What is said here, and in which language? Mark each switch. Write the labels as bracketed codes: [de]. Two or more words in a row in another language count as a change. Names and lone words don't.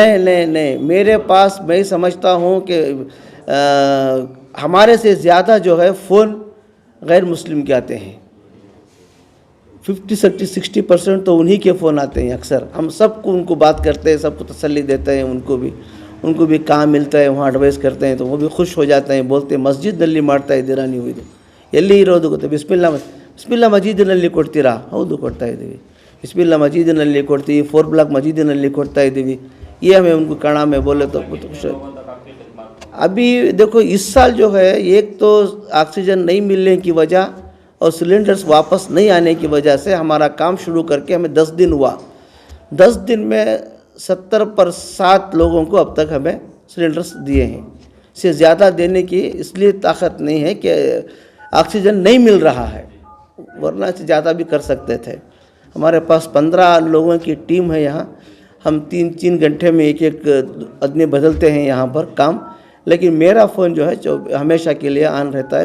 [ur] نہیں, میرے پاس میں سمجھتا ہوں کہ ہمارے سے زیادہ جو ہے فون غیر مسلم کے آتے ہیں. 50-60% تو انہی کے فون آتے ہیں اکثر. ہم سب کو ان کو بات کرتے ہیں, سب کو تسلی دیتے ہیں, ان کو بھی کہاں ملتا ہے وہاں ایڈوائز کرتے ہیں, تو وہ بھی خوش ہو جاتے ہیں. بولتے ہیں [kn] مسجد ನಲ್ಲಿ ಮಾಡ್ತಾ ಇದ್ದೀರಾ ನೀವು, ಇದು ಎಲ್ಲಿ ಇರೋದು ಗೊತ್ತಾ, ಬಿಸ್ಮಿಲ್ಲಾ ಮಜೀದಿನಲ್ಲಿ ಕೊಡ್ತೀರಾ, ಹೌದು ಕೊಡ್ತಾ ಇದ್ದೀವಿ. ಬಿಸ್ಮಿಲ್ಲಾ ಮಜೀದಿನಲ್ಲಿ ಕೊಡ್ತೀವಿ, 4 ಬ್ಲಾಕ್ ಮಜೀದಿನಲ್ಲಿ ಕೊಡ್ತಾ ಇದ್ದೀವಿ. [ur] یہ ہمیں ان کو کڑا میں بولے تو بہت خوش ہے. ابھی دیکھو اس سال جو ہے ایک تو آکسیجن نہیں ملنے کی وجہ اور سلنڈرز واپس نہیں آنے کی وجہ سے ہمارا کام شروع کر کے ہمیں 10 دن ہوا. 10 دن میں 70 پر 7 لوگوں کو اب تک ہمیں سلنڈرز دیے ہیں. اس سے زیادہ دینے کی اس لیے طاقت نہیں ہے کہ آکسیجن نہیں مل رہا ہے، ورنہ اس سے زیادہ بھی کر سکتے تھے. ہمارے پاس 15 لوگوں کی ٹیم ہے یہاں، ہم 3-3 گھنٹے میں ایک آدمی بدلتے ہیں یہاں پر کام، لیکن میرا فون جو ہے ہمیشہ کے لیے آن رہتا ہے.